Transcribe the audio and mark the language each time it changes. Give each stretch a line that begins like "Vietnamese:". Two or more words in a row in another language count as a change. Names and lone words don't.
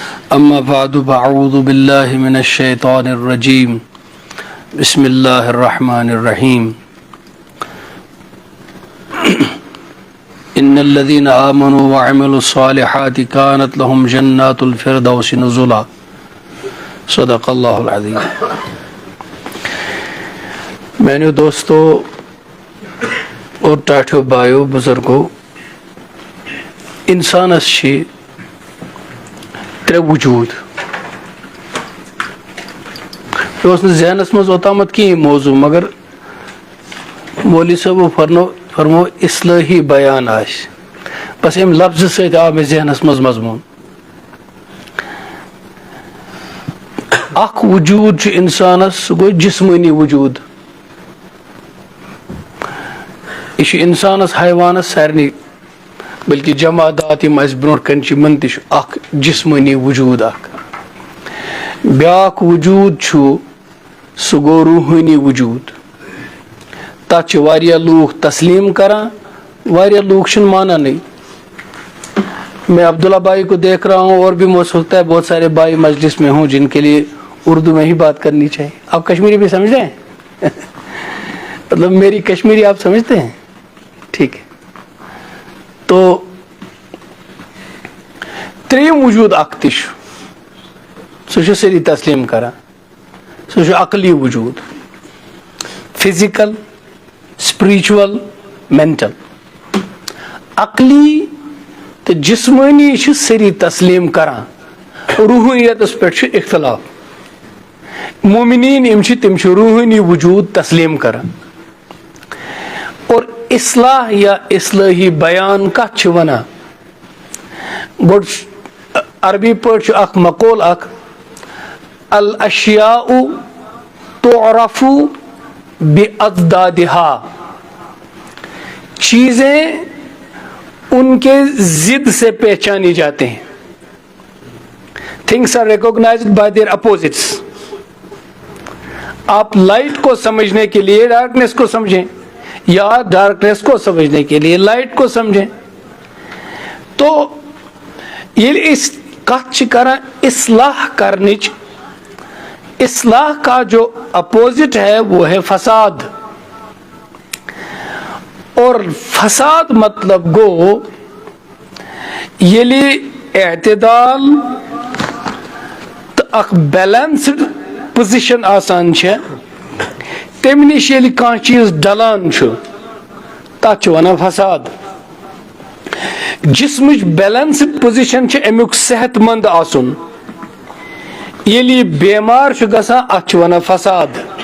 Arabic: أما بعد فأعوذ بالله من الشيطان الرجيم بسم الله الرحمن الرحيم إن الذين آمنوا وعملوا الصالحات كانت لهم جنات الفردوس نزلا صدق الله العظيم.
Kashmiri: میانیو دوستو اور ٹاٹھو بایو بزرگو، انسانس چھ ترے وجود. یہ ذہنس مز اوتامت کی موضوع، مگر مولوی صاحب فرمو اصلاحی بیان آش، بس ام لفظ سۭتۍ آو مےٚ ذہنس مز مضمون. اکھ وجود چھُ انسانس، سُہ گوٚو جسمٲنی وجود. یہ چھُ انسانس، حیوانس، سارنٕے بلکہ جمادات یم اس برونٛٹھ کن چھِ یمن تہِ چھُ اکھ جسمٲنی وجود. اکھ بیاکھ وجود چھُ، سُہ گوٚو روحٲنی وجود. تتھ چھِ واریاہ لوٗکھ تسلیم کران، واریاہ لوگ چھِنہٕ مانانٕے.
Urdu: میں عبداللہ بھائی کو دیکھ رہا ہوں، اور بھی ہو سکتا ہے بہت سارے بھائی مجلس میں ہوں جن کے لیے اردو میں ہی بات کرنی چاہیے. آپ کشمیری بھی سمجھتے ہیں؟ مطلب میری کشمیری آپ سمجھتے ہیں؟ ٹھیک ہے.
Kashmiri: تو تریم وجود اکھ تہِ چھُ، سُہ چھُ سٲری تسلیم کران. سُہ چھُ عقلی وجود،
English: physical, spiritual, mental.
Kashmiri: عقلی تو جسمانی چھِ سٲری تسلیم کران. روحانیتس پٮ۪ٹھ چھُ اختلاف. مومنین یم چھِ تِم چھِ روحانی وجود تسلیم کران. اور اصلاح یا اصلاحی بیان کتھ چھِ ونان؟ گۄڈٕ عربی پٲٹھۍ چھُ اکھ مقول اکھ،
Arabic: الاشیاء تعرف باضدادها.
Urdu: چیزیں ان کے ضد سے پہچانی جاتے ہیں.
English: things are recognized by their opposites.
Urdu: آپ لائٹ کو سمجھنے کے لیے ڈارکنیس کو سمجھیں، یا ڈارکنیس کو سمجھنے کے لیے لائٹ کو سمجھیں.
Kashmiri: تو یہ اس کتھ کران اصلاح کرنچ.
Urdu: اصلاح کا جو اپوزٹ ہے وہ ہے فساد.
Kashmiri: اور فساد مطلب گو یلی اعتدال تو اخ
English: balanced position
Kashmiri: آسان چھے، تم نش یلی کان چیز ڈلان چھو تات چھو ونان فساد. جسمچ
English: balanced position
Kashmiri: چھے امیک صحت مند آسن. یلی بیمار چھو گسان ات چھو ونان فساد.